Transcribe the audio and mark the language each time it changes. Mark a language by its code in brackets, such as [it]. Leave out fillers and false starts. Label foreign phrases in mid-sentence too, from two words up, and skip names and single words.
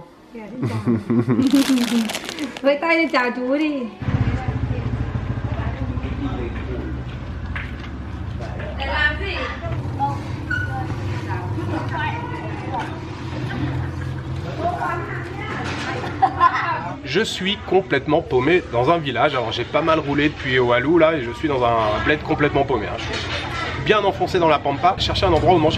[vi] Dạ, xin chào. Với tay đi chào chú đi. Để làm gì? [fr] Je suis complètement paumé dans un village. Alors j'ai pas mal roulé depuis Oahu là et je suis dans un bled complètement paumé. Je suis bien enfoncé dans la pampa, chercher un endroit où manger.